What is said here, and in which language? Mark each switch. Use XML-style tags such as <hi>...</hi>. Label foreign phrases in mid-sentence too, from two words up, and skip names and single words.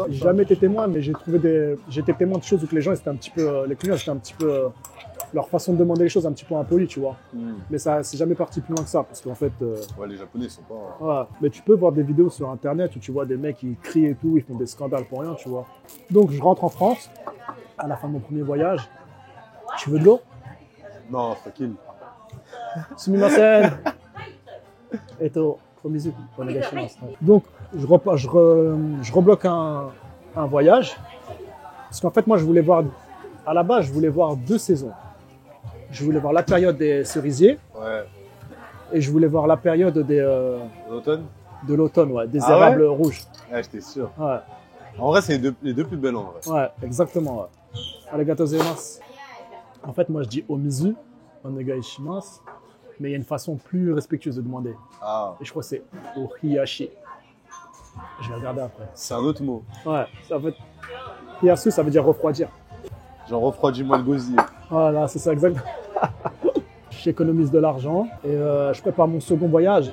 <fr>J'ai jamais été témoin, mais j'ai été témoin de choses où que les gens, étaient un petit peu, les clients, c'était un petit peu, leur façon de demander les choses un petit peu impolie, tu vois. Mais ça, c'est jamais parti plus loin que ça, parce qu'en fait, Ouais, les Japonais, ils sont pas. ouais. Mais tu peux voir des vidéos sur Internet où tu vois des mecs qui crient et tout, ils font des scandales pour rien, tu vois. Donc, je rentre en France, à la fin de mon premier voyage. Tu veux de l'eau? Non, tranquille.</fr> <ja>Sumimasen. えっと、こみず、お願いします.</ja> <fr>Donc, je rebloque un voyage. Parce qu'en fait, moi, je voulais voir, à la base, je voulais voir 2 saisons. Je voulais voir la période des cerisiers Ouais. et je voulais voir la période L'automne? de l'automne, ouais, des Ah ouais érables rouges. Ouais, j'étais sûr. Ouais, En vrai, c'est les deux plus belles en vrai. ouais, exactement. Ouais.</fr> <ja>ありがとうございます.</ja> <fr>En fait, moi, je dis</fr> <ja>お水、お願いします,</ja> <fr>mais il y a une façon plus respectueuse de demander. Ah, Et je crois que c'est ohiyashi. Je vais regarder après. c'est un autre mot. Ouais, ça veut hiyasu, ça veut dire refroidir. Genre, refroidis-moi le gosier. Voilà, c'est ça exactement. J'économise de l'argent et je prépare mon second voyage.</fr>